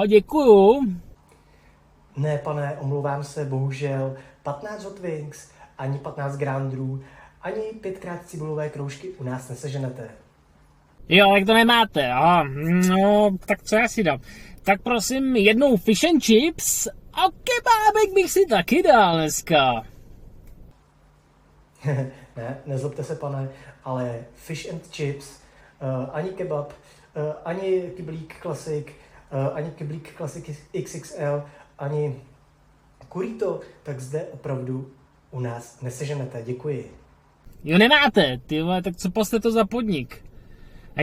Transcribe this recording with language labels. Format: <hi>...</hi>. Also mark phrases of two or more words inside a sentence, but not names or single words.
<cs>Děkuju. Ne, pane, omlouvám se, bohužel 15 Hot Wings, ani 15 Grandrů, ani 5x cibulové kroužky u nás neseženete. Jo, tak to nemáte, jo? No, tak co já si dám? Tak prosím, jednou</cs> <en>fish and chips</en> <cs>a kebábek bych si taky dal dneska. Ne, nezlobte se, pane, ale</cs> <en>fish and chips,</en> <cs>ani kebab, ani kyblík klasik, ani kyblík klasik XXL, ani kurito, tak zde opravdu u nás neseženete. Děkuji. Jo, nemáte, ty vole, tak co poste to za podnik?</cs>